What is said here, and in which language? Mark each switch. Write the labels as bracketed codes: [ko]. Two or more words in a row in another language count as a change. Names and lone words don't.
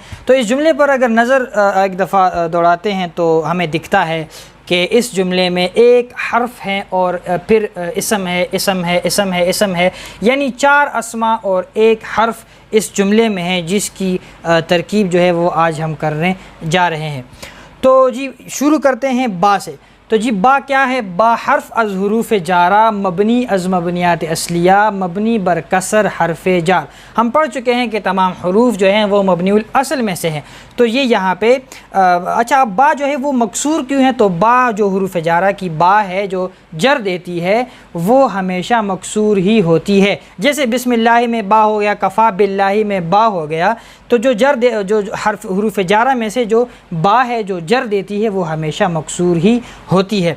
[ur] تو اس جملے پر اگر نظر ایک دفعہ دوڑاتے ہیں تو ہمیں دکھتا ہے کہ اس جملے میں ایک حرف ہے اور پھر اسم ہے، اسم ہے، اسم ہے، اسم ہے، یعنی 4 اسماء اور ایک حرف اس جملے میں ہے، جس کی ترکیب جو ہے وہ آج ہم کرنے جا رہے ہیں۔ تو جی شروع کرتے ہیں با سے۔ تو جی با کیا ہے؟ [fa] با حرف از حروف جارہ، مبنی از مبنیات اصلیہ، مبنی بر کسر حرف جار۔ [ur] ہم پڑھ چکے ہیں کہ تمام حروف جو ہیں وہ [ar] مبنی الاصل [ur] میں سے ہیں، تو یہ یہاں پہ اچھا اب با جو ہے وہ مکسور کیوں ہے؟ تو با جو حروف جارہ کی با ہے جو جر دیتی ہے وہ ہمیشہ مکسور ہی ہوتی ہے، جیسے بسم اللہ میں با ہو گیا، [ar] کفا باللہ [ur] میں با ہو گیا، تو جو حرف حروف جارہ میں سے جو با ہے جو جر دیتی ہے وہ ہمیشہ مکسور ہی ہوتی ہے۔